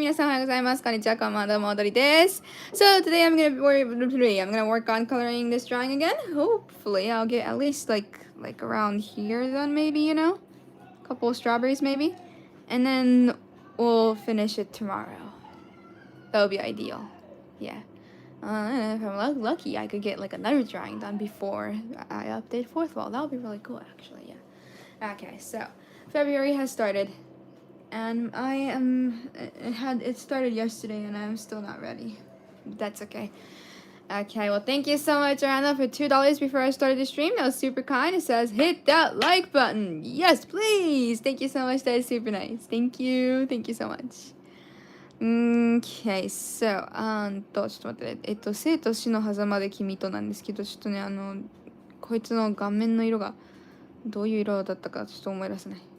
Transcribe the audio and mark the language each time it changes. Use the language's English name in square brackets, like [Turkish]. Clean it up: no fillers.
[Japanese] 皆さんおはようございます。こんにちは、こんばんは、どうも、踊りです。 [English] So today I'm gonna work on coloring this drawing again. Hopefully I'll get at least like around here then maybe, you know? A couple of strawberries maybe. And then we'll finish it tomorrow. That would be ideal. Yeah. If I'm lucky, I could get like another drawing done before I update fourth wall. That would be really cool, actually. Yeah. Okay, so February has started, and it started yesterday, and I'm still not ready. That's okay. Okay, well, thank you so much, Arana, for $2 before I started the stream. That was super kind. It says, hit that like button. Yes, please. Thank you so much. That is super nice. Thank you. Thank you so much. [Japanese] Okay, so, ちょっと待って、生と死の狭間で君となんですけど、ちょっとね、こいつの顔面の色がどういう色だったかちょっと思い出せない。